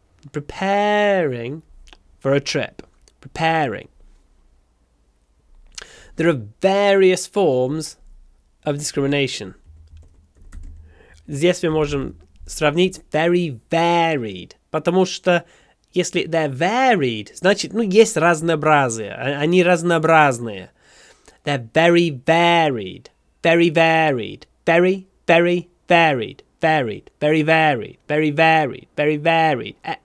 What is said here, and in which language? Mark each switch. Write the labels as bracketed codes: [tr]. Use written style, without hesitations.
[en] Preparing for a trip. Preparing. There are various forms of discrimination. [ru] Здесь мы можем сравнить [en] very varied, [ru] потому что если [en] they're varied, [ru] значит, есть разнообразие, они разнообразные. [en] They're very varied, very varied, very, very varied, varied, very varied, very varied, very varied.